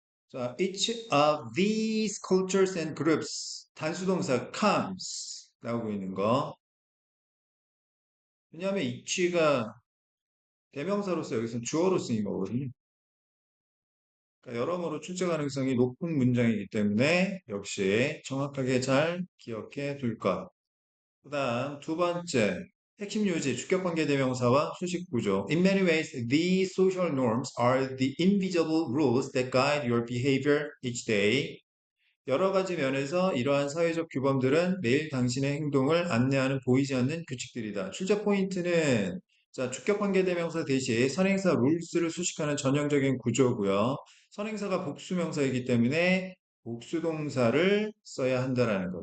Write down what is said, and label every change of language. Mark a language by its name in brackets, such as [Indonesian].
[English] 자, each of these cultures and groups 단수동사 comes [Korean] 나오고 있는 거. 왜냐하면 each가 대명사로서 여기서 주어로 쓰인 거거든요. 그러니까 여러모로 출제 가능성이 높은 문장이기 때문에 역시 정확하게 잘 기억해 둘 것. 그다음 두 번째 핵심 요지 주격관계 대명사와 수식 구조. [English] In many ways, these social norms are the invisible rules that guide your behavior each day. [Korean] 여러 가지 면에서 이러한 사회적 규범들은 매일 당신의 행동을 안내하는 보이지 않는 규칙들이다. 출제 포인트는 자, 주격관계대명사 대신 선행사 룰스를 수식하는 전형적인 구조고요. 선행사가 복수명사이기 때문에 복수동사를 써야 한다라는 거.